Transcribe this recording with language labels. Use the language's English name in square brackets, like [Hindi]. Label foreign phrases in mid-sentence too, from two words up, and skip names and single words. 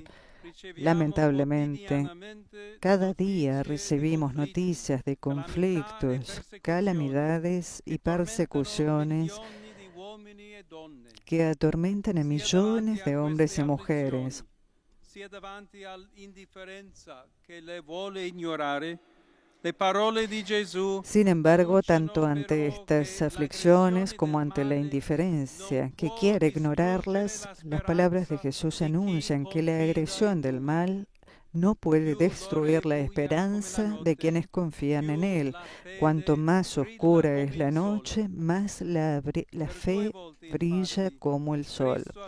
[Spanish] Lamentablemente, cada día recibimos noticias de conflictos, calamidades y persecuciones que atormentan a millones de hombres y mujeres. [Italian] sia davanti all'indifferenza che le vuole ignorare, le parole di Gesù. [Spanish] Sin embargo, tanto ante estas aflicciones como ante la indiferencia que quiere ignorarlas, las palabras de Jesús anuncian que la agresión del mal no puede destruir la esperanza de quienes confían en Él. Cuanto más oscura es la noche, más la fe brilla como el sol.